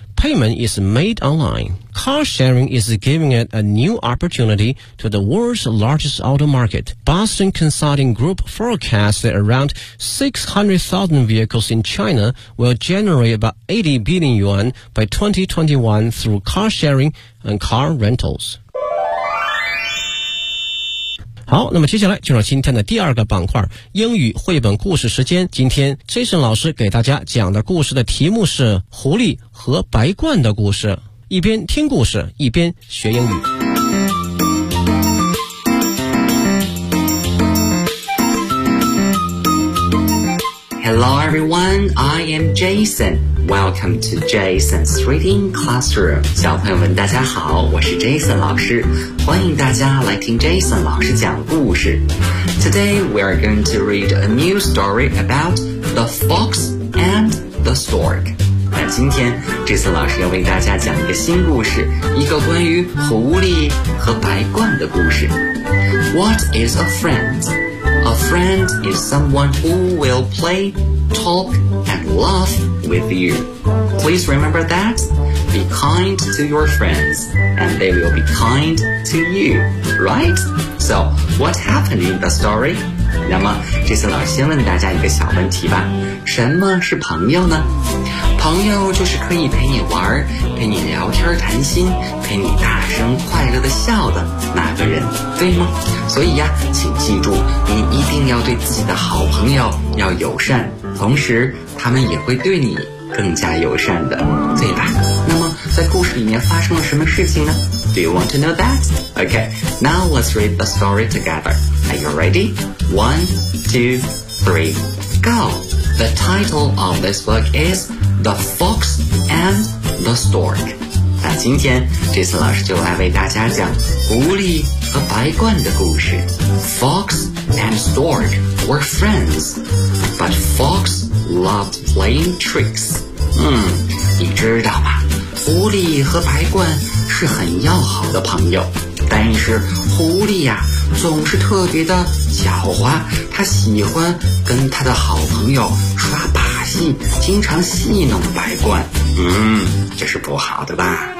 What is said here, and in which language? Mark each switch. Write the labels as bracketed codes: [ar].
[en] Payment is made online. Car sharing is giving it a new opportunity to the world's largest auto market. Boston Consulting Group forecasts that around 600,000 vehicles in China will generate about 80 billion yuan by 2021 through car sharing and car rentals. [zh] 好，那么接下来就让今天的第二个板块英语绘本故事时间。今天 Jason 老师给大家讲的故事的题目是狐狸和白鹳的故事，一边听故事一边学英语。 [en] Hello everyone, I am Jason. Welcome to Jason's Reading Classroom. [zh] 小朋友们大家好，我是 Jason 老师，欢迎大家来听 Jason 老师讲故事。 [en] Today we are going to read a new story about the fox and the stork. [zh] 那今天 Jason 老师要为大家讲一个新故事，一个关于狐狸和白鹳的故事。 [en] What is a friend? A friend is someone who will play, talk, and laugh with you. Please remember that. Be kind to your friends, and they will be kind to you, right? So, what happened in the story? [zh] 那么，这次老师先问大家一个小问题吧。什么是朋友呢？朋友就是可以陪你玩，陪你聊天谈心，陪你大声快乐地笑的那个人，对吗？所以呀，请记住，你一定要对自己的好朋友要友善，同时他们也会对你更加友善的，对吧？那么在故事里面发生了什么事情呢？ [en] Do you want to know that? Okay, now let's read the story together. Are you ready? 1, 2, 3, go! The title of this book is The Fox and the Stork. [zh] 那今天这次老师就来为大家讲狐狸和白鹳的故事。 [en] Fox and Stork were friends, but Fox loved playing tricks. [zh] 你知道吗？狐狸和白鹳是很要好的朋友，但是狐狸呀，总是特别的狡猾，他喜欢跟他的好朋友耍把性，经常戏弄百官，这是不好的吧。